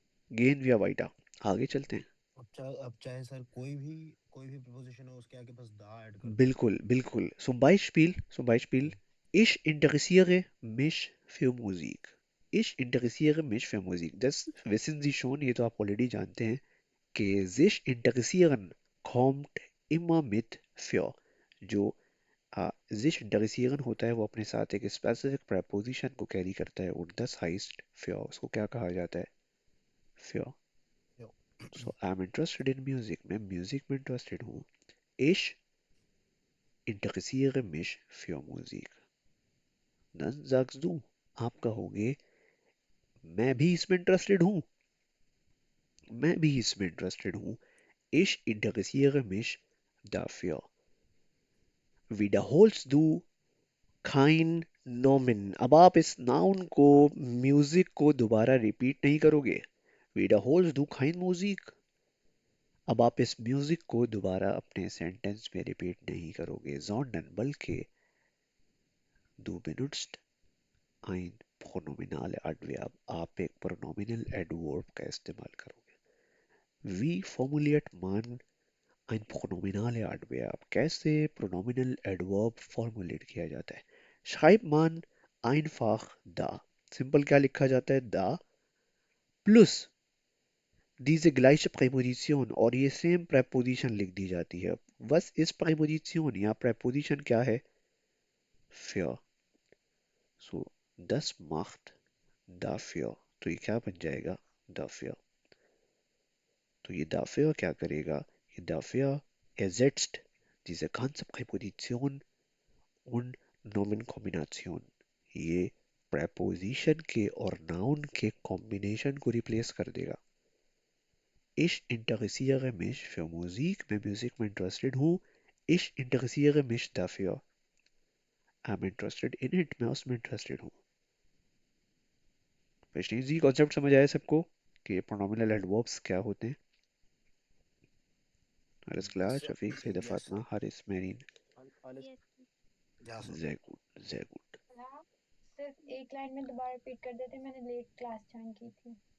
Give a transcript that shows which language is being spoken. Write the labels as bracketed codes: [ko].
[hi] Gain विया वाइटा, आगे चलते हैं। अब चाहे सर कोई भी प्रपोजिशन हो उसके आगे बस दा ऐड कर दो। बिल्कुल बिल्कुल। [de] zum Beispiel ich interessiere mich für Musik। ich interessiere mich für Musik, das wissen Sie schon, [hi] ये तो आप ऑलरेडी जानते हैं कि [de] sich interessieren kommt immer mit für। [hi] जो sich interessieren होता है वो अपने साथ एक स्पेसिफिक preposition को कैरी करता है और [de] das heißt für, [hi] उसको क्या कहा जाता है? [de] für। यो [en] so I'm interested in music, [hi] मैं म्यूजिक में इंटरेस्टेड हूँ। [de] ich interessiere mich für Musik। dann sagst du, [hi] आप कहोगे मैं भी इसमें इंटरेस्टेड हूँ, मैं भी इसमें इंटरेस्टेड हूँ। [de] ich interessiere mich dafür। wiederholst du kein Nomen, [hi] अब आप इस नाउन को म्यूजिक को दोबारा रिपीट नहीं करोगे। [de] wiederholst du kein Musik, [hi] अब आप इस म्यूजिक को दोबारा अपने सेंटेंस में रिपीट नहीं करोगे, [de] sondern [hi] बल्कि [de] du benutzt ein pronominale Adverb, [hi] आप एक pronominal adverb का इस्तेमाल करोगे। [de] Wie formuliert man ein pronominale Adverb, [hi] कैसे pronominal adverb formulate किया जाता है? [de] Schreibt man einfach da, [hi] simple क्या लिखा जाता है? [de] Da plus diese gleiche Präposition [hi] और ये सेम preposition लिख दी जाती है। [de] Was ist Präposition [hi] या preposition क्या है? [de] Für। So das macht dafür, [hi] तो ये क्या बन जाएगा? [de] dafür। [hi] तो ये dafür क्या करेगा? [de] ये dafür ersetzt diese ganze Präposition und Nomenkombination। [hi] ये preposition के और noun के combination को replace कर देगा। [de] Ich interessiere mich für Musik, [hi] मैं म्यूजिक में इंटरेस्टेड हूँ। [de] Ich interessiere mich dafür, [en] I'm interested in it, [hi] मैं उसमें इंटरेस्टेड हूँ। वैष्णव जी कॉन्सेप्ट समझ आया सबको कि प्रोनोमिनल एडवर्ब्स क्या होते हैं? [de] Alles klar, [en] yes Shafiq, Saida yes Fatma, [hi] sir Haris, Merin। [de] alles [hi] या sir [de] Sehr gut, sehr gut। [hi] आप सिर्फ एक लाइन में दोबारा रिपीट कर देते, मैंने लेट क्लास ज्वाइन की थी।